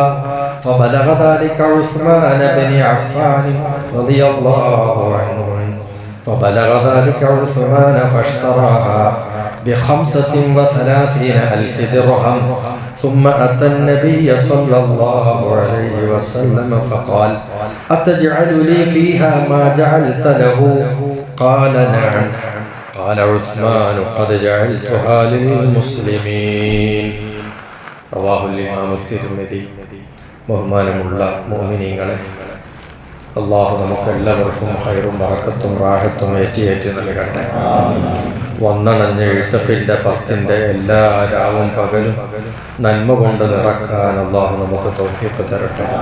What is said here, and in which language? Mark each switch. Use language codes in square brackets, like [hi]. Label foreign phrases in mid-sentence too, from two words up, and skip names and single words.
[ar] فبلغ ذلك عثمان بن عفان رضي الله عنه، فاشتراها ب35,000 درهم. ثم أتى النبي صلى الله عليه وسلم فقال: أتجعل لي فيها ما جعلت له؟ قال: نعم. قال عثمان: قد جعلتها للمسلمين. رواه الإمام الترمذي. [ml] ബഹുമാനമുള്ള മുഅ്മിനീങ്ങളെ, അല്ലാഹു നമുക്കെല്ലാവർക്കും ഖൈറും ബറക്കത്തും റാഹത്തും ഏറ്റി നൽകട്ടെ. വന്നണഞ്ഞ എഴുത്തപ്പിൻ്റെ 10ന്റെ എല്ലാ രാവും പകലും നന്മ കൊണ്ട് നിറക്കാൻ അല്ലാഹു നമുക്ക് തൗഫീഖ് തരട്ടെ.